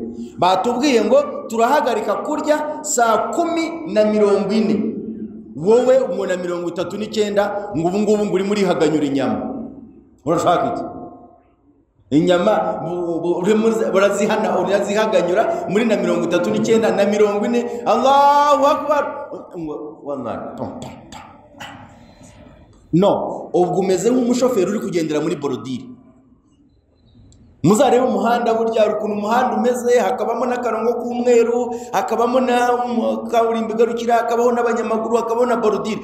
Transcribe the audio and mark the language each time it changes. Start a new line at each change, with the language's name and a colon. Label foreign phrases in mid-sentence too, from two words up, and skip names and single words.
Kinyarwanda: Batubwiye ngo turahagarika kurya saa 10:40, wowe umuna 39 ngo ubu ngubu nguri muri haganyura inyama. Urashaka iki? Inyama urazihaganyura muri na 39 na 40.
Arabic: Allahu akbar.
Kinyarwanda: Wallahi no, ubwo umeze nk'umushoferi uri kugendera muri borodire. Muzarebe umuhanda burya ukuntu umuhanda umeze, hakabamo n'akarongo k'umweru, hakabamo na kaburimbo igarukira, hakabaho n'abanyamaguru, hakabaho na borodire.